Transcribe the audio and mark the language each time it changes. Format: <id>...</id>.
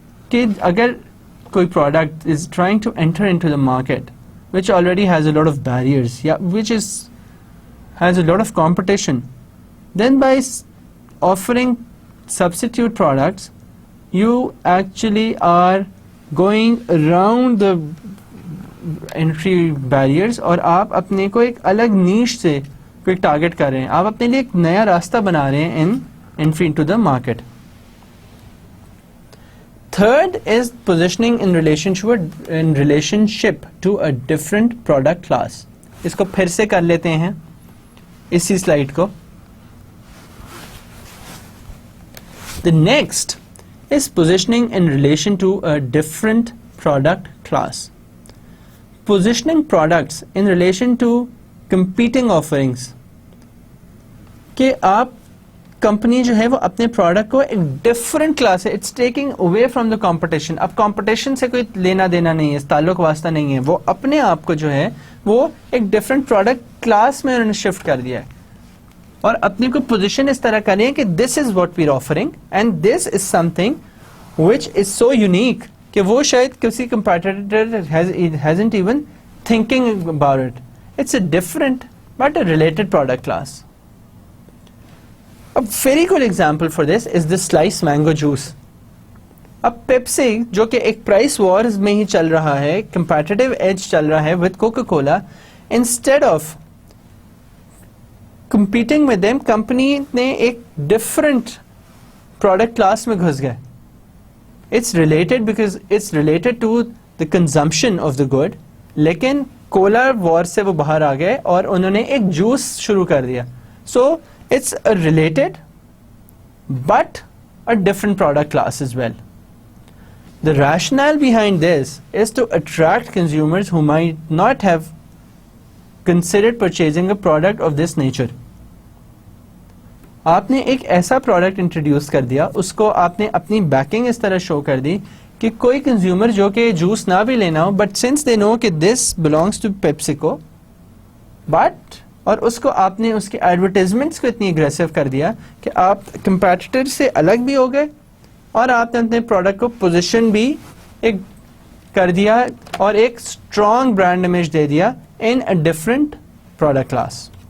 <ur>کہ اگر کوئی</ur> <en>product is trying to enter into the market which already has a lot of barriers, which has a lot of competition, then by offering substitute products you actually are going around the entry barriers,</en> <ur>اور آپ اپنے کو ایک الگ نیش سے کوئی target کر رہے ہیں,</ur> <en>آپ اپنے لیے ایک نیا راستہ بنا رہے ہیں entry into the market. Third is positioning in relationship to a different product class.</en> <ur>اس کو پھر سے کر لیتے ہیں اسی سلائیڈ کو.</ur> <en>The next is positioning in relation to a different product class. Positioning products in relation to competing offerings.</en> <ur>کہ آپ کمپنی جو ہے وہ اپنے پروڈکٹ کو ایک ڈفرنٹ کلاس ہے,</ur> <en>It's taking away from the competition.</en> <ur>اب کمپٹیشن سے کوئی لینا دینا نہیں ہے, تعلق واسطہ نہیں ہے, وہ اپنے آپ کو جو ہے وہ ایک ڈفرنٹ پروڈکٹ کلاس میں انہوں نے شفٹ کر دیا ہے, اور اپنی کو پوزیشن اس طرح کریں کہ</ur> <en>this is what we are offering and this is something which is so unique</en> <ur>کہ وہ شاید کسی competitor</ur> <en>hasn't even thinking about it. It's a different but a related product class. A very good example for this is the sliced mango juice.</en> <ur>اب Pepsi جو کہ ایک price wars میں ہی چل رہا ہے, کمپیٹیٹیو ایج چل رہا ہے</ur> <en>with Coca-Cola,</en> <ur>instead of competing with them, company نے ایک ڈفرنٹ پروڈکٹ کلاس میں گھس گئے.</ur> <en>It's related because it's related to the consumption of the good,</en> <ur>لیکن کولا وار سے وہ باہر آ گئے اور انہوں نے ایک جوس شروع کر دیا.</ur> <en>So it's a related but a different product class as well. The rationale behind this is to attract consumers who might not have considered purchasing a product of this nature.</en> <ur>آپ نے ایک ایسا product introduce کر دیا, اس کو آپ نے اپنی بیکنگ اس طرح شو کر دی کہ کوئی کنزیومر جو کہ جوس نہ بھی لینا ہو,</ur> <en>but since they know کہ this belongs to PepsiCo,</en> <ur>بٹ اور اس کو آپ نے اس کے ایڈورٹیزمنٹس کو اتنی اگریسو کر دیا کہ آپ کمپیٹیٹر سے الگ بھی ہو گئے, اور آپ نے اپنے پروڈکٹ کو پوزیشن بھی ایک کر دیا اور ایک اسٹرانگ برانڈ امیج دے دیا</ur> <en>In a different product class.</en>